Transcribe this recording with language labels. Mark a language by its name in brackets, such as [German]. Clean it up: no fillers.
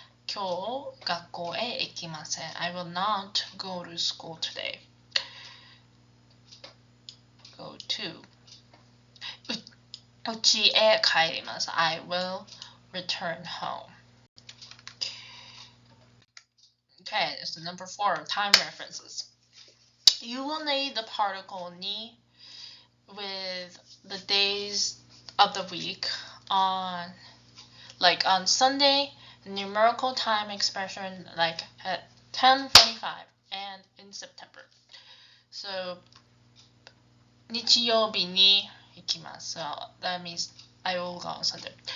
[Japanese] 今日学校へ行きません。 [English] I will not go to school today. Go to [Japanese] 家へ帰ります。 [English] I will return home. Okay, it's the number 4, time references. You will need the particle ni with the days of the week on Sunday, numerical time expression like at 10:45 and in September. [Japanese] So 日曜日に行きます. [English] So that means I will go on Sunday.